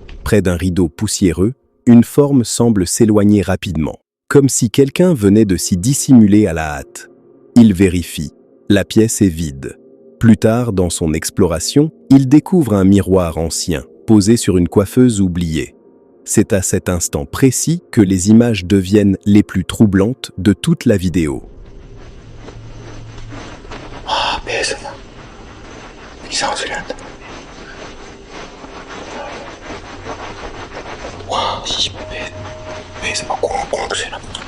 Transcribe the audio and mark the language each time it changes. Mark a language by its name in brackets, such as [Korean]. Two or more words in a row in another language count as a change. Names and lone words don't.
[French] Près d'un rideau poussiéreux, une forme semble s'éloigner rapidement, comme si quelqu'un venait de s'y dissimuler à la hâte. Il vérifie. La pièce est vide. Plus tard, dans son exploration, il découvre un miroir ancien, posé sur une coiffeuse oubliée. C'est à cet instant précis que les images deviennent les plus troublantes de toute la vidéo. [Korean] 와, 배에서 막 이상한 소리 난다. 와, 배에서 막 꽁꽁 소리 나.